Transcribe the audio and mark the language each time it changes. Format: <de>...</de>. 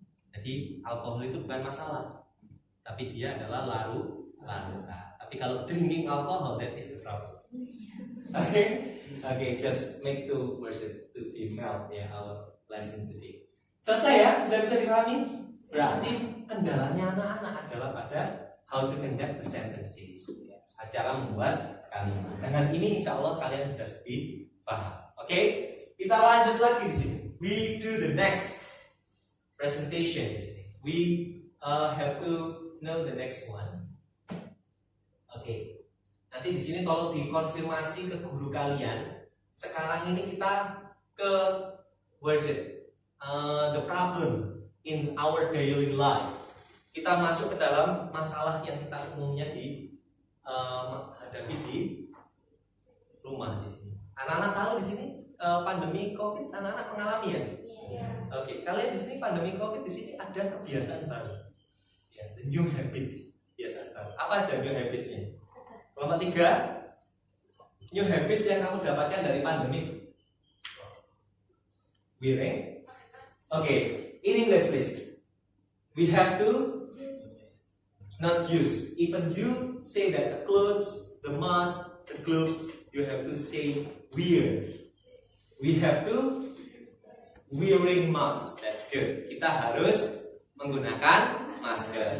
<id>Jadi alkohol itu bukan masalah, tapi dia adalah larut. Tapi kalau</id> <en>drinking alcohol, that is the problem. Okay, just make two version to be melt ya our lesson today.</en> <id>Selesai ya, sudah bisa dipahami? Berarti kendalanya anak-anak adalah pada</id> <en>how to conduct the sentences,</en> <id>ya. Cara membuat kalimat. Dengan ini insya Allah kalian sudah lebih paham. Oke, kita lanjut lagi di sini.</id> <en>We do the next presentation</en> <id>di sini.</id> <en>We have to know the next one.</en> <id>Oke. Nanti di sini tolong dikonfirmasi ke guru kalian. Sekarang ini kita ke</id> <en>where is it? The problem in our daily life.</en> <id>Kita masuk ke dalam masalah yang kita umumnya hadapi di rumah di sini. Anak-anak tahu di sini pandemi COVID anak-anak mengalami ya? Oke, kalian di sini pandemi COVID di sini ada kebiasaan baru. Ya,</id> <en>the new habits,</en> <id>kebiasaan baru. Apa aja new habitsnya? Kelompok 3, new habit yang kamu dapatkan dari pandemi.</id> <en>Wearing. Oke, in English please. We have to not use. Even you say that the clothes, the mask, the gloves, you have to say wear. We have to wearing mask. That's good.</en> <id>Kita harus menggunakan masker.</id>